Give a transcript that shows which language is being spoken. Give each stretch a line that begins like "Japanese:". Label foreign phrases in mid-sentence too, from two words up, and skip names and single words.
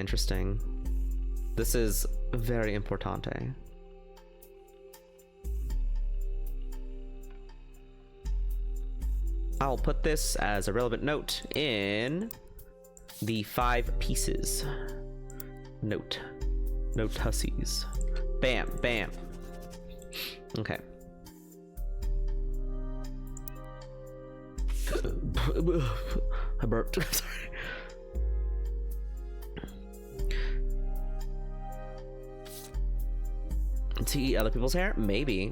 English: This is very importante. I'll put this as a relevant note in the 5 pieces. Note hussies. Bam, bam. Okay. I burped. I'm sorry. To eat other people's hair? Maybe.